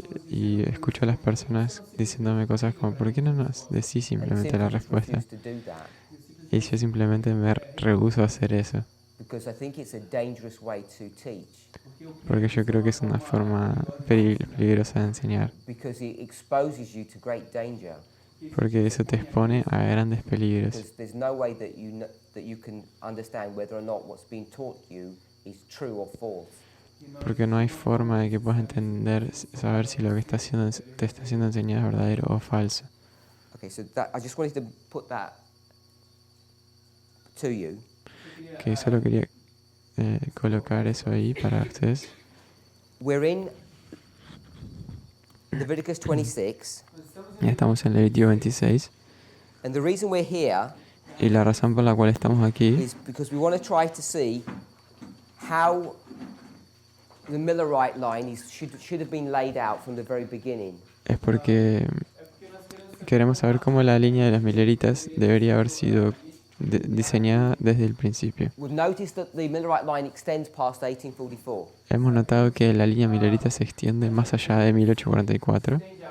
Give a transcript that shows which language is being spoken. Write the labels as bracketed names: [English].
[Spanish] Y escucho a las personas diciéndome cosas como, ¿por qué no nos decís [English] And [Spanish] simplemente la [English] simply [Spanish] respuesta? [English] refuse to do that [Spanish] Y yo simplemente me rehúso a hacer eso, [English] because I think it's a dangerous way to teach, [Spanish] porque yo creo que es una forma peligrosa de enseñar, [English] because it exposes you to great danger. [Spanish] porque eso te expone a grandes peligros, [English] Because there's no way that you can understand whether or not what's being taught you is true or false. [Spanish] porque no hay forma de que puedas entender, saber si lo que te está siendo enseñado es verdadero o falso. [English] Okay, so that I just wanted to put that to you. [Spanish] Que solo quería colocar eso ahí para ustedes. [English] We're in Leviticus 26, [Spanish] Ya estamos en Levítico 26 [English] and the reason we're here [Spanish] y la razón por la cual estamos aquí [English] is because we want to try to see how the Millerite line should have been laid out from the very beginning. [Spanish] es porque queremos saber cómo la línea de las mileritas debería haber sido diseñada desde el principio. [English] We've noticed that the Millerite line extends past 1844. [Spanish] Hemos notado que la línea milerita se extiende más allá de 1844.